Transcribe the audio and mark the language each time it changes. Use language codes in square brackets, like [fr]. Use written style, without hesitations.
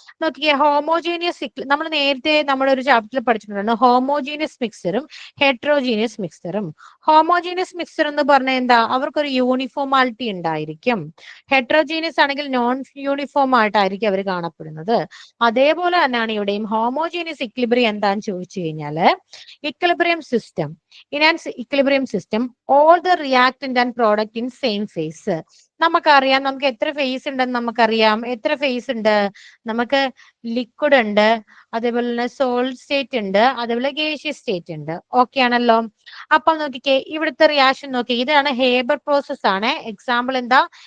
[ml] നോക്കിയേ, ഹോമോജീനിയസ് നമ്മൾ നേരത്തെ നമ്മുടെ ഒരു ചാപ്റ്ററിൽ പഠിച്ചിട്ടുണ്ടായിരുന്നു ഹോമോജീനിയസ് മിക്സറും ഹെട്രോജീനിയസ് മിക്സറും. ഹോമോജീനിയസ് മിക്സർ എന്ന് പറഞ്ഞാൽ എന്താ? അവർക്കൊരു യൂണിഫോമാലിറ്റി ഉണ്ടായിരിക്കും. ഹെട്രോജീനിയസ് ആണെങ്കിൽ നോൺ യൂണിഫോം ആയിട്ടായിരിക്കും അവർ കാണപ്പെടുന്നത്. അതേപോലെ തന്നെയാണ് ഇവിടെയും. ഹോമോജീനിയസ് ഇക്വിലിബ്രിയം എന്താന്ന് ചോദിച്ചു കഴിഞ്ഞാല്, equilibrium system, [en] in an equilibrium system all the reactant and product in same phase. [ml] നമുക്കറിയാം, നമുക്ക് എത്ര ഫേസ് ഉണ്ടെന്ന് നമുക്കറിയാം. എത്ര ഫേസ് ഉണ്ട്? നമുക്ക് ലിക്വിഡ് ഉണ്ട്, അതേപോലെ തന്നെ സോളിഡ് സ്റ്റേറ്റ് ഉണ്ട്, അതേപോലെ ഗേഷ്യസ് സ്റ്റേറ്റ് ഉണ്ട്. ഓക്കെ ആണല്ലോ? അപ്പൊ നോക്കിക്കേ, ഇവിടുത്തെ റിയാക്ഷൻ നോക്കി, ഇതാണ് ഹേബർ പ്രോസസ് ആണ്. എക്സാമ്പിൾ എന്താ?